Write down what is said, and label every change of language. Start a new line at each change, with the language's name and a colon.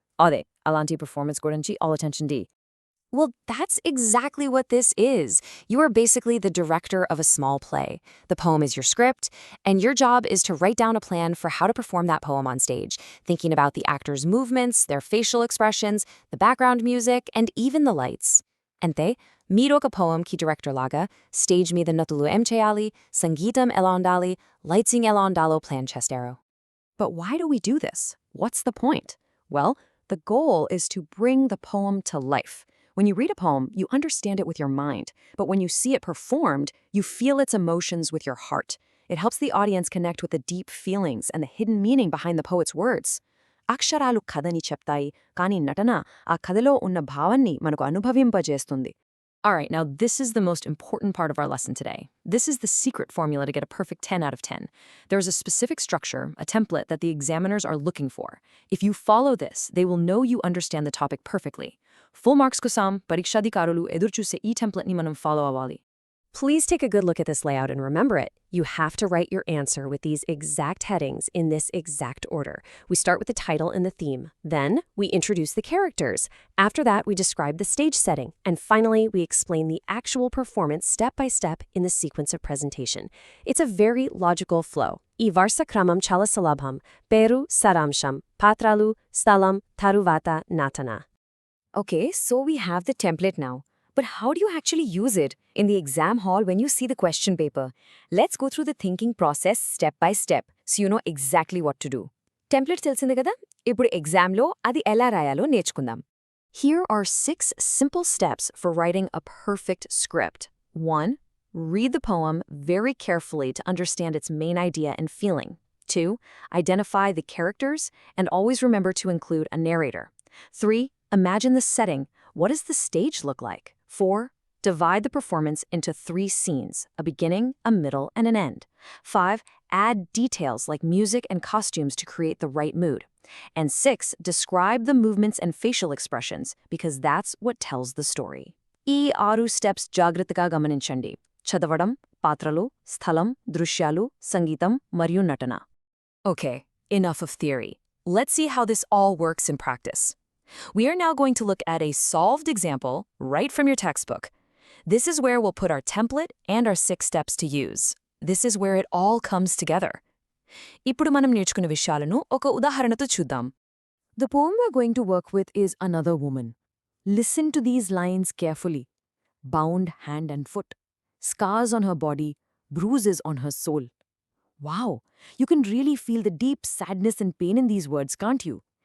Telugu: అదే అలాంటి performance గురించి
English: all attention D. Well, that's exactly what this is. You are basically the director of a small play. The poem is your script, and your job is to write down a plan for how to perform that poem on stage, thinking about the actors' movements, their facial expressions, the background music, and even the lights.
Telugu: Ante, మీరు ఒక poem ki director laga, stage మీద నటులు ఏం చేయాలి, సంగీతం ఎలా ఉండాలి, lighting ఎలా ఉండాలో plan చేస్తారు.
English: But why do we do this? What's the point? Well, the goal is to bring the poem to life. When you read a poem, you understand it with your mind, but when you see it performed, you feel its emotions with your heart. It helps the audience connect with the deep feelings and the hidden meaning behind the poet's words.
Telugu: అక్షరాలు కథని చెప్తాయి, కానీ నటన ఆ కథలో ఉన్న భావాన్ని మనకు అనుభవింపజేస్తుంది.
English: All right, now this is the most important part of our lesson today. This is the secret formula to get a perfect 10 out of 10. There's a specific structure, a template that the examiners are looking for. If you follow this, they will know you understand the topic perfectly.
Telugu: Full marks kosam, parikshadikaruలు ఎదురుచూసే ఈ template ni manam follow avali.
English: Please take a good look at this layout and remember it. You have to write your answer with these exact headings in this exact order. We start with the title and the theme. Then, we introduce the characters. After that, we describe the stage setting. And finally, we explain the actual performance step by step in the sequence of presentation. It's a very logical flow.
Telugu: ఈ వరుస క్రమం చాలా సులభం. పేరు, సారాంశం, పాత్రలు, స్థలం, తరువాత నటన.
English: Okay, so we have the template now. But how do you actually use it in the exam hall when you see the question paper? Let's go through the thinking process step by step so you know exactly what to do.
Telugu: Template తెలిసింది కదా? ఇప్పుడు examలో అది ఎలా రాయాలో నేర్చుకుందాం.
English: Here are 6 simple steps for writing a perfect script. 1. Read the poem very carefully to understand its main idea and feeling. 2. Identify the characters and always remember to include a narrator. 3. Imagine the setting. What does the stage look like? 4. Divide the performance into 3 scenes, a beginning, a middle, and an end. 5. Add details like music and costumes to create the right mood. And 6. Describe the movements and facial expressions, because that's what tells the story.
Telugu: ఈ 6 steps జాగ్రత్తగా గమనించండి. చదవడం, పాత్రలు, స్థలం, దృశ్యాలు, సంగీతం, మరియు నటన.
English: Okay, enough of theory. Let's see how this all works in practice. We are now going to look at a solved example right from your textbook. This is where we'll put our template and our 6 steps to use. This is where it all comes together.
Telugu: ఇప్పుడు మనం నేర్చుకున్న విషయాలను ఒక ఉదాహరణతో చూద్దాం.
English: The poem we're going to work with is Another Woman. Listen to these lines carefully. Bound hand and foot. Scars on her body, bruises on her soul. Wow, you can really feel the deep sadness and pain in these words, can't you?